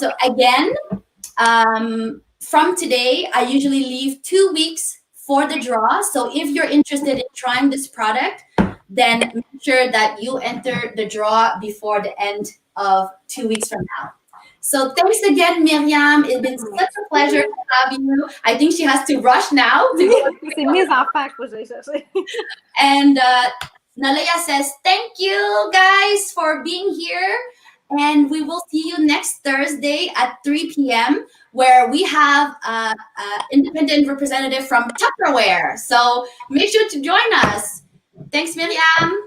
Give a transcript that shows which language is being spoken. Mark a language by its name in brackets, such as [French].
[English] So again, from today, I usually leave 2 weeks for the draw. So if you're interested in trying this product, then make sure that you enter the draw before the end of 2 weeks from now. So thanks again, Myriam. It's been such a pleasure to have you. I think she has to rush now. [French] C'est mes enfants que je vais chercher. [English] And Nalea says, thank you guys for being here. And we will see you next Thursday at 3 p.m. where we have an independent representative from Tupperware. So make sure to join us. Thanks, Myriam.